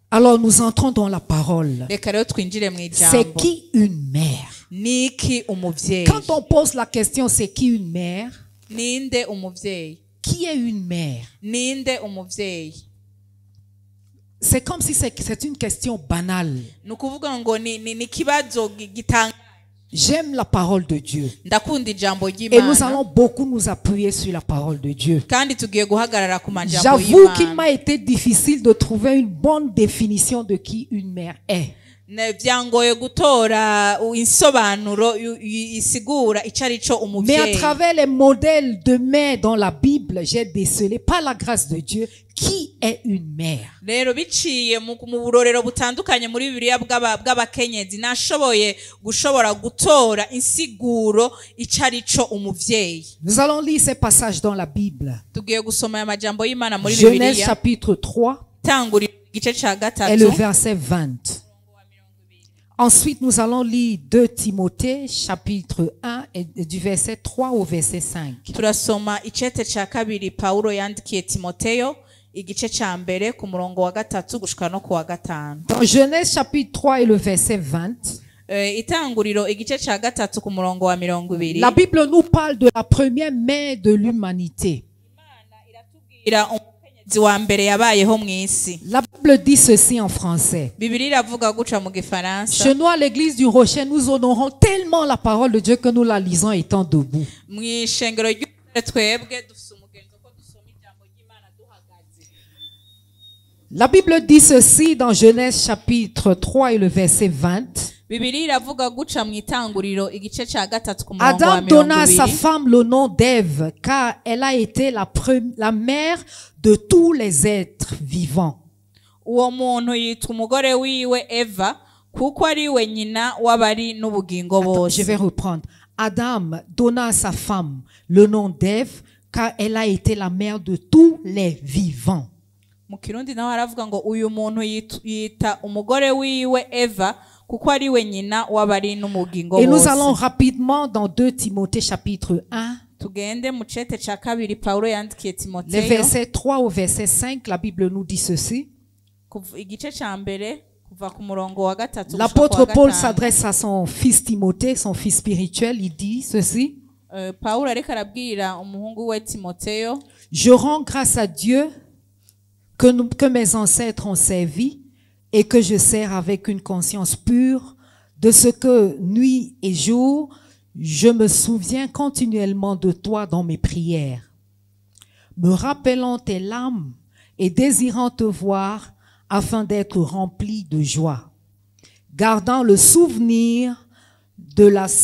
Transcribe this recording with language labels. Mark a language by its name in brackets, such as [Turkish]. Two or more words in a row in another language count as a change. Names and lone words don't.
[French] Alors nous entrons dans la parole. [Rundi] Reka rero twinjire mu [French] C'est [Rundi] ijambo. [French] qui une mère? [Rundi] Niki umuvyeyi? [French] Quand on pose la question c'est qui une mère? [Rundi] Ninde umuvyeyi? [French] Qui est une mère? [Rundi] Ninde umuvyeyi? [French] C'est comme si c'est une question banale. [Rundi] Nukuvuga ngo ni kibazo gitanga. [French] J'aime la parole de Dieu. [Rundi] Ndakunda ijambo [French] Et nous [Rundi] ry'Imana. [French] allons beaucoup nous appuyer sur la parole de Dieu. [Rundi] Kandi tugiye guhagarara ku majambo [French] J'avoue qu'il [Rundi] y'Imana. [French] m'a été difficile de trouver une bonne définition de qui une mère est. [Rundi] Vyangoye gutora insobanuro isigura icarico [French] Mais à [Rundi] umuvyeyi. [French] travers les modèles de mère dans la Bible, j'ai décelé par la grâce de Dieu qui est une mère. [Rundi] Rero biciye mu burorero butandukanye muri Bibiliya bw'abakenyezi nashoboye gushobora gutora insiguro icarico umuvyeyi. [French] Nous allons lire ces passages dans la Bible. [Rundi] Tugiye gusoma aya majambo y'Imana muri [French] Genèse [Rundi] Bibiliya. [French] chapitre 3 [Rundi] Tangurira igice ca [French] et le [Rundi] gatatu. [French] verset 20. Ensuite, nous allons lire 2 Timothée chapitre 1 et du verset 3 au verset 5. [Rundi] Turasoma icete ca kabiri Paulo yandikiye Timoteyo igice ca mbere ku murongo wa gatatu gushika no ku wa gatanu. [French] Dans Genèse chapitre 3 et le verset 20, [Rundi] Itanguriro igice ca gatatu ku murongo wa 20. [French] la Bible nous parle de la première mère de l'humanité. [Rundi] Ira umukenyezi wa mbere yabayeho mw'isi. [French] La Bible dit ceci en français. [Rundi] Bibiliya iravuga guca mu gifaransa. [French] Chez nous, à l'église du Rocher, nous honorons tellement la parole de Dieu que nous la lisons étant debout. [Rundi] Mw'ishengero ry'Ukuri twebwe dufise umugenzo ko dusoma ijambo ry'Imana duhagaze. [French] La Bible dit ceci dans Genèse chapitre 3 et le verset 20. [Rundi] Bibiliya iravuga guca mu itanguriro igice ca gatatu ku murongo wa [French] Adam donna à sa [Rundi] 20. [French] femme le nom d'Ève, car elle a été la mère de tous les êtres vivants. [Rundi] Uwo muntu yitwa umugore wiwe Eva kuko ari we nyina w'abari n'ubugingo [French] Attends, je vais [Rundi] bose. [French] reprendre. Adam donna à sa femme le nom d'Ève, car elle a été la mère de tous les vivants. [Rundi] Mu Kirundi naho aravuga ngo uyu muntu yita umugore wiwe Eva kuko ari we nyina w'abari n'ubugingo [French] Et nous allons [Rundi] bose. [French] rapidement dans 2 Timothée chapitre 1, [Rundi] Tugende mu cete ca kabiri Paulo yandikiye [French] les [Rundi] Timoteyo [French] versets 3 au verset 5, la Bible nous dit ceci. [Rundi] igice ca mbere kuva ku murongo wa gatatu gushika [French] L'apôtre [Rundi] ku wa [French] Paul [Rundi] gatanu. [French] s'adresse à son fils Timothée, son fils spirituel, il dit ceci. [Rundi] Paulo ariko arabwira umuhungu we Timoteyo. [French] Je rends grâce à Dieu que mes ancêtres ont servi et que je sers avec une conscience pure de ce que nuit et jour, je me souviens continuellement de toi dans mes prières, me rappelant tes larmes et désirant te voir afin d'être rempli de joie, gardant le souvenir de la